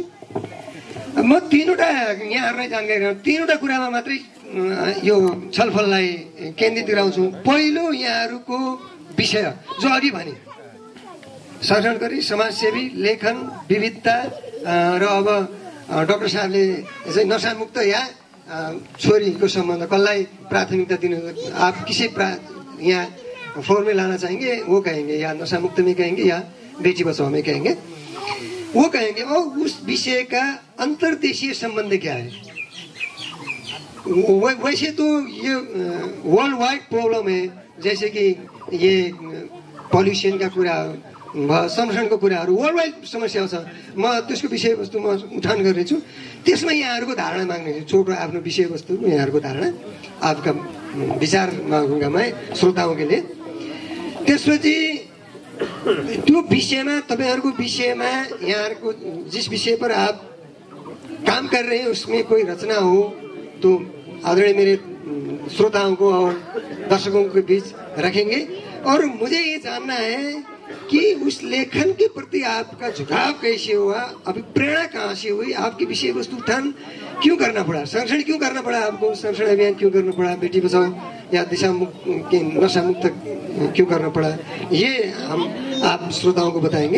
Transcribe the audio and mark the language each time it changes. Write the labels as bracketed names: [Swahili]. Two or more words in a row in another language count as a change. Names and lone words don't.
[Nepali] म तीनवटा यहाँहरूलाई जानकारी गराउँ, तीनवटा कुरामा मात्रै यो छलफललाई केन्द्रित गराउँछु। पहिलो यहाँहरूको विषय जो अघि भने संरक्षणकर्मी, समाजसेवी, लेखन, विविधता र अब डाक्टर साहबले चाहिँ नशामुक्त या छोरीको सम्बन्ध कसलाई प्राथमिकता दिनु, [Hindi] आप किसी यहाँ फ्लोर में लाना चाहेंगे वो कहेंगे, या नशा मुक्त में कहेंगे या बेटी बचाओ में कहेंगे, वो कहेंगे। और उस विषय का अंतर्देशीय संबंध क्या है? वैसे तो ये [English] world wide problem [Hindi] है, जैसे कि ये पॉल्यूशन का कुरा, [Nepali] संरक्षणको कुराहरू [English] world wide [Nepali] समस्या छ। म त्यसको विषयवस्तु म उठान गर्नेछु, त्यसमा यहाँहरूको धारणा माग्नेछु। छोटो आफ्नो विषयवस्तु यहाँहरूको धारणा [Hindi] आपका विचार मागूंगा मैं श्रोताओं के लिए। [Nepali] त्यसपछि त्यो विषयमा तपाईहरुको विषयमा यहाँहरूको [Hindi] जिस विषय पर आप काम कर रहे हैं उसमें कोई रचना हो तो आदरणीय मेरे श्रोताओं को और दर्शकों के बीच रखेंगे। और मुझे ये जानना है कि उस लेखन के प्रति आपका झुकाव कैसे हुआ, अभी प्रेरणा कहाँ से हुई, आपकी विषय वस्तु उत्थान क्यों करना पड़ा, संरक्षण क्यों करना पड़ा आपको, संरक्षण अभियान क्यों करना पड़ा, बेटी बचाओ या दिशा मुक्त नशा मुक्त क्यों करना पड़ा, ये हम आप श्रोताओं को बताएंगे।